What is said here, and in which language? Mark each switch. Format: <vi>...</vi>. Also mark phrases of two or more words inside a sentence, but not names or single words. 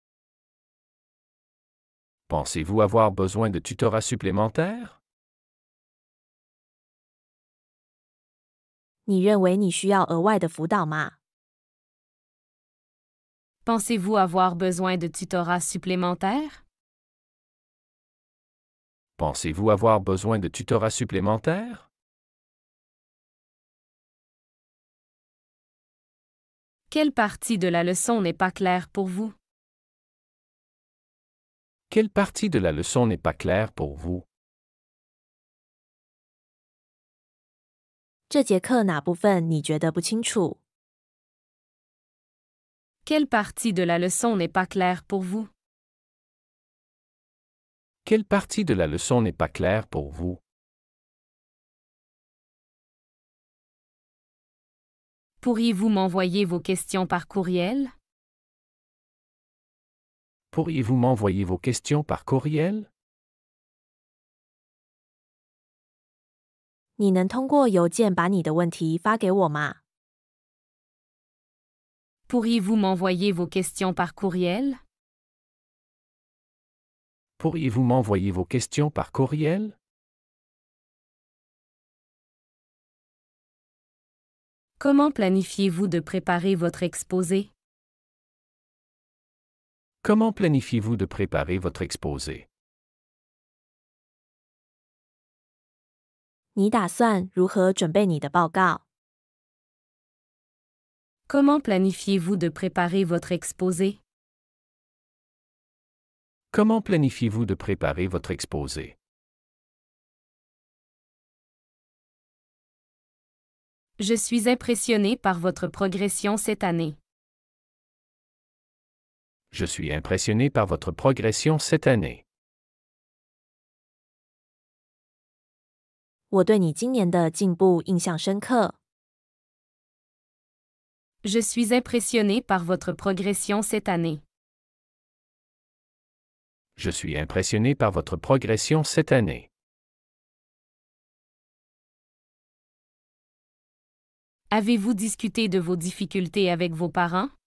<fr>Pensez-vous avoir besoin de tutorat supplémentaire?</fr> <zh>你认为你需要额外的辅导吗？</zh> <fr>Pensez-vous avoir besoin de tutorat supplémentaire? Pensez-vous avoir besoin de tutorat supplémentaire? Quelle partie de la leçon n'est pas claire pour vous? Quelle partie de la leçon n'est pas claire pour vous?</fr> <zh>这节课哪部分你觉得不清楚？</zh> <fr>Quelle partie de la leçon n'est pas claire pour vous? Quelle partie de la leçon n'est pas claire pour vous? Pourriez-vous m'envoyer vos questions par courriel? Pourriez-vous m'envoyer vos questions par courriel?</fr> <zh>你能通过邮件把你的问题发给我吗？</zh> <fr>Pourriez-vous m'envoyer vos questions par courriel? Pourriez-vous m'envoyer vos questions par courriel? Comment planifiez-vous de préparer votre exposé? Comment planifiez-vous de préparer votre exposé?</fr> <zh>你打算如何准备你的报告？</zh> <fr>Comment planifiez-vous de préparer votre exposé? Comment planifiez-vous de préparer votre exposé? Je suis impressionné par votre progression cette année. Je suis impressionné par votre progression cette année.</fr> <zh>我对你今年的进步印象深刻。</zh> <fr>Je suis impressionné par votre progression cette année. Je suis impressionné par votre progression cette année. Avez-vous discuté de vos difficultés avec vos parents?</fr>